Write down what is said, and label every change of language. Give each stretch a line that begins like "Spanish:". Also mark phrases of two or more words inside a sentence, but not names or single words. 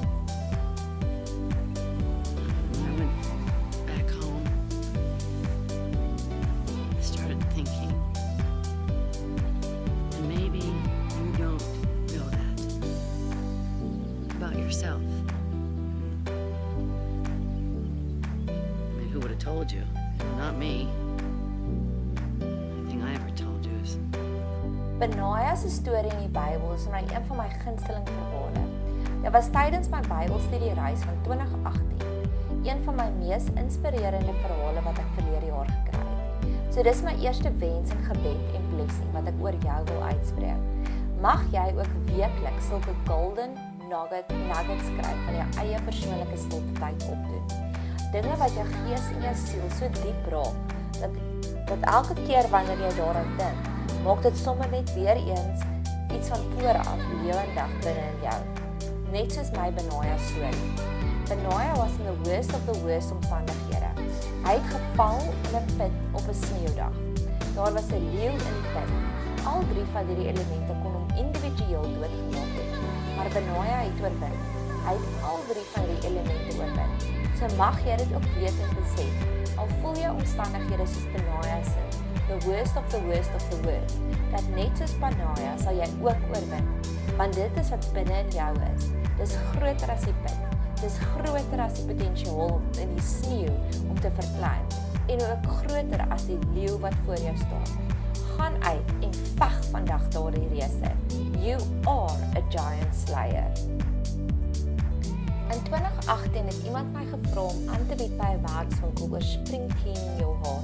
English: When I went back home, I started thinking, and maybe you don't know that about yourself. I mean, who would have told you? Not me. Anything I ever told you is
Afrikaans: Benaja se storie in die Bybel is een van my gunsteling verhale. Dit was tydens my Bybelstudiereis van 2018, een van my mees inspirerende verhale wat ek verlede jaar gekry het. So dis my eerste wens en gebed en blessing wat ek oor jou wil uitspreek. Mag jy ook weekliks sulke
English: golden nuggets
Afrikaans: skryf van jou eie persoonlike stilte tyd opdoen. Dinge wat jou gees en jou siel so diep raak, dat elke keer wanneer jy daaraan dink, maak dit sommer net weer eens iets van vooraf lewendig binne in jou. Net soos my Benaja storie. Benaja was
English: in the worst
Afrikaans: omstandighede. Hy het geval in 'n put op 'n sneeudag. Daar was 'n leeu in die put. Al 3 van hierdie elemente kon hom individueel doodgemaak het, maar Benaja het oorwin. Hy het al 3 van hierdie elemente oorwin. So mag jy dit ook weet en besef. Al voel jou omstandighede soos Benaja se,
English: the worst of the worst,
Afrikaans: dat net soos Benaja sal jy ook oorwin, want dit is wat binne in jou is. Dis groter as die put, dis groter as die potensiaal in die sneeu om te verklein, en ook groter as die leeu wat voor jou staan. Gaan uit en veg vandag daardie reuse.
English: You are a giant slayer.
Afrikaans: In 2018 het iemand my gevra om aan te bied by 'n werkswinkel oor
English: spring cleaning your heart.